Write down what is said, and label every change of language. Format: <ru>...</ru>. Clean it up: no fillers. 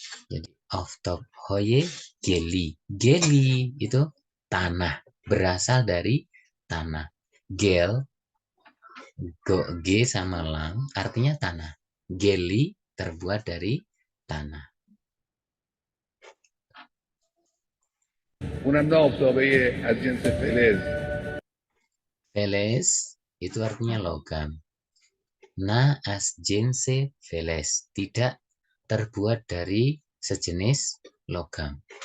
<id>Jadi hoye geli. Geli itu tanah, berasal dari tanah. Gel, G sama lang artinya tanah. Geli terbuat dari tanah.</id> <fa>اونم نه آفتابه از جنس فلز.</fa> <id>Feles itu artinya logam.</id> <fa>Na as jense feles,</fa> <id>tidak terbuat dari sejenis logam.</id>